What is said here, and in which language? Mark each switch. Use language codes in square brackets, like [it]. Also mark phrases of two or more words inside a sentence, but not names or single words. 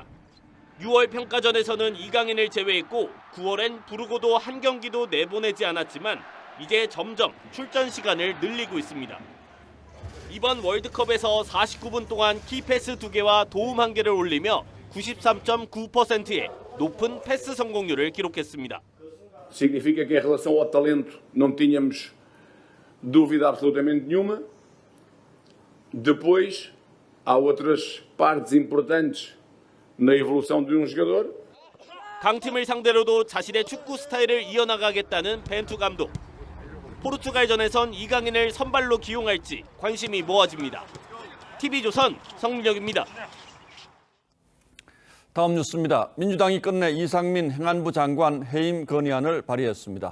[ko] 6월 평가전에서는 이강인을 제외했고 9월엔 부르고도 한 경기도 내보내지 않았지만 이제 점점 출전 시간을 늘리고 있습니다. 이번 월드컵에서 49분 동안 키패스 2개와 도움 1개를 올리며 93.9%의 높은 패스 성공률을 기록했습니다. [pt] Significa que em relação ao talento não tínhamos dúvida absolutamente nenhuma. Depois, há outras partes importantes na evolução de jogador. [ko] 강팀을 상대로도 자신의 축구 스타일을 이어나가겠다는 벤투 감독. 포르투갈전에선 이강인을 선발로 기용할지 관심이 모아집니다. TV조선 성민혁입니다. 다음 뉴스입니다. 민주당이 끝내 이상민 행안부 장관 해임 건의안을 발의했습니다.